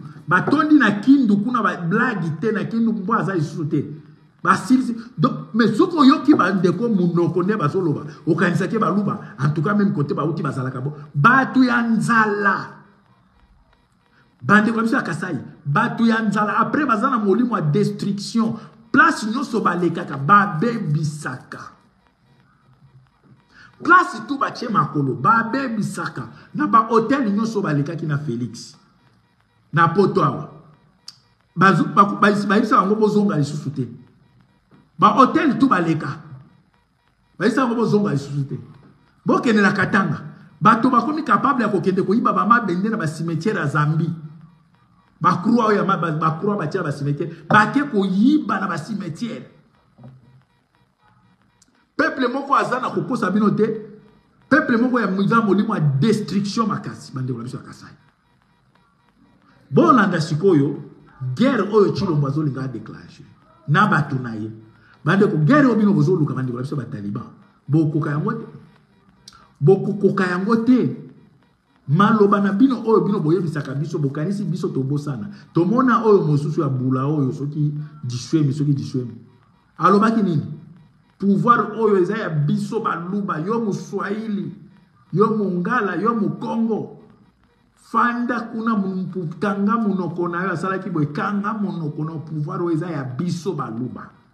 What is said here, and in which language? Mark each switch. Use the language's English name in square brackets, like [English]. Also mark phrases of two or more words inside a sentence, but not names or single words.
[Lingala] Batondi na kindu kuna ba blagi te na kindu mbo aza isusu te. Basilisi [French] donc mais [Lingala] soko yoki ba ndeko munoko ne bazoloba okanisa ke baluba [French] en tout cas même côté [Lingala] ba uti bazalaka bo batu ya nzala bande [French] comme ça [Lingala] Kasai batu ya nzala après bazana molimo a destruction place nyoso balekaka babe bisaka [French] place tout [Lingala] ba che makolo babe bisaka na ba hôtel nyoso balekaki na Félix na poto awa bazu ba isa ngo bozonga lisusu te ba hôtel tout baleka ba isa ngo bozonga lisusu te bokene na Katanga bato bakomi capable ya kokende koyiba ba mabende na ba cimetière ya Zambi ba croix ya ba croix ba tira ba cimetière ba ke koyiba na ba cimetière peuple moko azana kokosa bino te peuple moko ya muza molimo a destruction makasi bande ko la biso Kasai. Bon landa sikoyo guerre oyo Chilombo azolinga déclencher na batu na ye bande ko guerre obino bozoluka bande ko biso ba Taliban bokoka yango te maloba na bino oyo bino boyebisaka biso bokanisi biso tobosana tomona oyo mosusu ya bula oyo soki diswemi alobaki nini pouvoir oyo eza ya biso baluba yo Muswahili yo Mongala yo Mukongo fanda kuna kanga munoko na yo asalaki boye kanga munoko na pouvoir oyo eza ya biso baluba.